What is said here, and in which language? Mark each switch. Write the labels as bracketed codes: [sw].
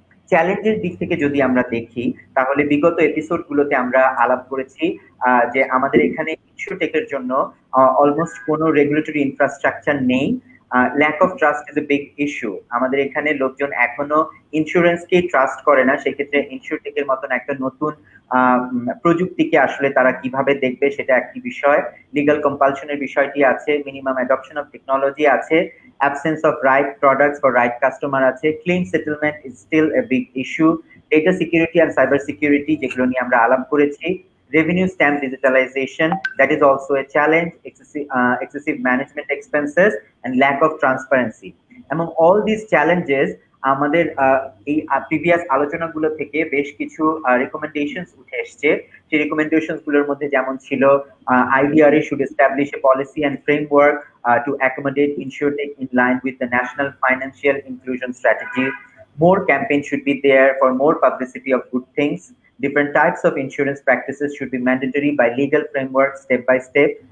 [bn] চ্যালেঞ্জের দিক থেকে যদি আমরা দেখি, তাহলে বিগত এপিসোড গুলোতে আমরা আলাপ করেছি যে আমাদের এখানে ইনসিওরটেকের জন্য অলমোস্ট কোনো রেগুলেটরি ইনফ্রাস্ট্রাকচার নেই। [en] Lack of trust is a big issue. [bn] আমাদের এখানে লোকজন এখনো ইন্স্যুরেন্সকেই ট্রাস্ট করে না। সেক্ষেত্রে ইনসিওরটেকের মতন একটা নতুন প্রযুক্তিকে আসলে তারা কিভাবে দেখবে সেটা একটি বিষয়। লিগাল কম্পালশনের বিষয়টি আছে, মিনিমাম অ্যাডপশন অফ টেকনোলজি আছে, [en] absence of right products for right customer আছে, claim settlement is still a big issue, data security and cyber security [bn] যেগুলো নিয়ে আমরা আলাপ করেছি, [en] revenue stamp digitalization, that is also a challenge, excessive management expenses and lack of transparency. Among all these challenges [bn] আমাদের এই previous আলোচনাগুলো থেকে বেশ কিছু রিকমেন্ডেশনস উঠে এসেছে। সেই রিকমেন্ডেশনস গুলোর মধ্যে যেমন ছিল [en] IDRA should establish a policy and framework to accommodate InsurTech in line with the national financial inclusion strategy. More campaigns should be there for more publicity of good things. Different types of insurance practices should be mandatory by legal framework step by step.